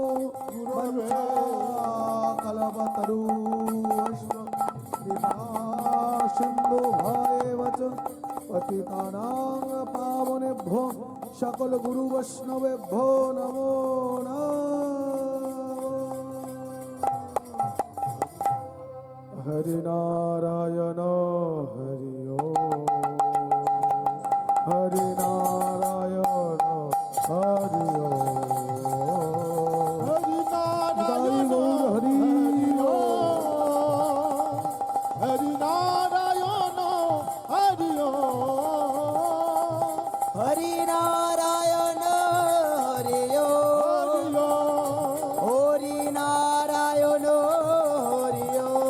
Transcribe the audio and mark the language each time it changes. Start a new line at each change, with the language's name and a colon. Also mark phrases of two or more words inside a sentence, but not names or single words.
Sanskrit: कलपतरु सिंधु भयेव च पतितानां पावनेभ्यो सकल गुरु वैष्णवेभ्यो नमो नमः हरिनारायण हरि ओम हरिनारायण हरि ओम হরিনারায়ণ হরি হরিনারায়ণ হরি হরি নারায়ণ হরি ও হরি নারায়ণ হরি ও